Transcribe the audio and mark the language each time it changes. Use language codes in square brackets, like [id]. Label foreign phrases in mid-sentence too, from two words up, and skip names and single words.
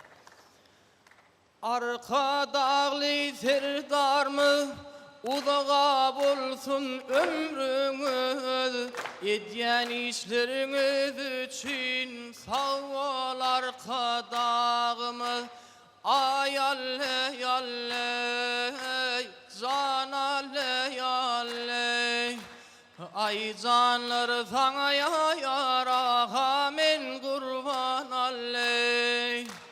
[tk] Arkadağı serdarmy uzağa bolsun ömrüňiz, edýän işleriňiz üçin sag bol arkadağymyz. [tr] Ay alle alle can alle alle ay canlar sana yar amin kurban alle.